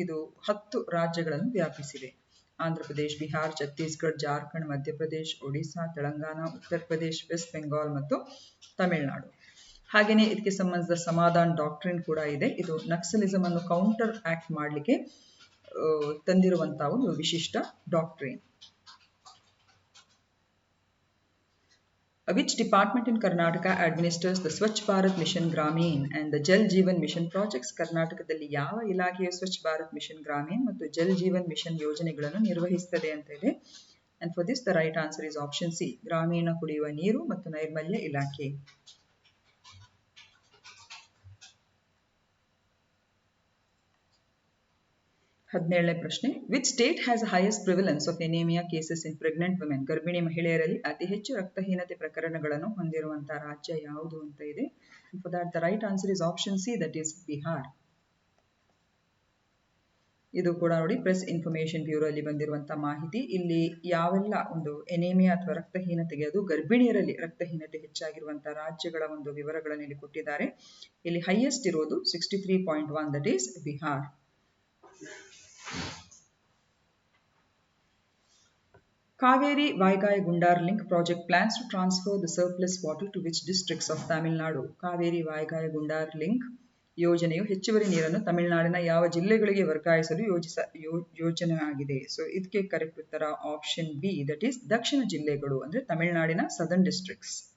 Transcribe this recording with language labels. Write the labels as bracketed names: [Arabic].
[Kannada] ಇದು 10 ರಾಜ್ಯಗಳನ್ನು ವ್ಯಾಪಿಸಿದೆ. ಆಂಧ್ರ ಪ್ರದೇಶ್, ಬಿಹಾರ್, ಛತ್ತೀಸ್ಗಢ, ಜಾರ್ಖಂಡ್, ಮಧ್ಯಪ್ರದೇಶ್, ಒಡಿಶಾ, ತೆಲಂಗಾಣ, ಉತ್ತರ ಪ್ರದೇಶ್, ವೆಸ್ಟ್ ಬೆಂಗಾಲ್ ಮತ್ತು ತಮಿಳುನಾಡು. ಹಾಗೆಯೇ ಇದಕ್ಕೆ ಸಂಬಂಧಿಸಿದ ಸಮಾಧಾನ್ ಡಾಕ್ಟ್ರಿನ್ ಕೂಡ ಇದೆ. ಇದು ನಕ್ಸಲಿಸಮ್ ಅನ್ನು ಕೌಂಟರ್ ಆಕ್ಟ್ ಮಾಡಲಿಕ್ಕೆ ತಂದಿರುವಂತಹ ಒಂದು ವಿಶಿಷ್ಟ doctrine. [English] Which department in Karnataka administers the Swachh Bharat Mission Gramin and the Jal Jeevan Mission projects? [Kannada] ಕರ್ನಾಟಕದಲ್ಲಿ ಯಾವ ಇಲಾಖೆಯು ಸ್ವಚ್ಛ ಭಾರತ್ ಮಿಷನ್ ಗ್ರಾಮೀಣ್ ಮತ್ತು ಜಲ್ ಜೀವನ್ ಮಿಷನ್ ಯೋಜನೆಗಳನ್ನು ನಿರ್ವಹಿಸುತ್ತದೆ ಅಂತ ಇದೆ. [English] And for this the right answer is option C, [Kannada] ಗ್ರಾಮೀಣ ಕುಡಿಯುವ ನೀರು ಮತ್ತು ನೈರ್ಮಲ್ಯ ಇಲಾಖೆ. ಹದಿನೇಳನೇ ಪ್ರಶ್ನೆ, [English] Which state has highest prevalence of anaemia cases in pregnant women? [Kannada] ಗರ್ಭಿಣಿ ಮಹಿಳೆಯರಲ್ಲಿ ಅತಿ ಹೆಚ್ಚು ರಕ್ತಹೀನತೆ ಪ್ರಕರಣಗಳನ್ನು ಹೊಂದಿರುವಂತಹ ರಾಜ್ಯ ಯಾವುದು ಅಂತ ಇದೆ. [English] For that the right answer is option C, that is Bihar. [Kannada] ಇದು ಕೂಡ ನೋಡಿ ಪ್ರೆಸ್ ಇನ್ಫಾರ್ಮೇಶನ್ ಬ್ಯೂರೋ ಅಲ್ಲಿ ಬಂದಿರುವಂತಹ ಮಾಹಿತಿ. ಇಲ್ಲಿ ಯಾವೆಲ್ಲ ಒಂದು ಎನೇಮಿಯಾ ಅಥವಾ ರಕ್ತಹೀನತೆಗೆ, ಅದು ಗರ್ಭಿಣಿಯರಲ್ಲಿ ರಕ್ತಹೀನತೆ ಹೆಚ್ಚಾಗಿರುವಂತಹ ರಾಜ್ಯಗಳ ಒಂದು ವಿವರಗಳನ್ನು ಇಲ್ಲಿ ಕೊಟ್ಟಿದ್ದಾರೆ. ಇಲ್ಲಿ ಹೈಯೆಸ್ಟ್ ಇರೋದು 63.1, that is Bihar. [English] Kaveri Vaigai Gundar Link project plans to transfer the surplus water to which districts of Tamil Nadu? [Kannada] Kaveri Vaigai Gundar Link ಯೋಜನೆಯು ಹೆಚ್ಚುವರಿ ನೀರನ್ನು ತಮಿಳುನಾಡಿನ ಯಾವ ಜಿಲ್ಲೆಗಳಿಗೆ ವರ್ಗಾಯಿಸಲು ಯೋಜನೆ ಆಗಿದೆ? ಸೊ ಇದಕ್ಕೆ ಕರೆಕ್ಟ್ ಉತ್ತರ ಆಪ್ಷನ್ ಬಿ, ದಟ್ ಈಸ್ ದಕ್ಷಿಣ ಜಿಲ್ಲೆಗಳು, ಅಂದ್ರೆ ತಮಿಳುನಾಡಿನ ಸದರ್ನ್ ಡಿಸ್ಟ್ರಿಕ್ಟ್ಸ್.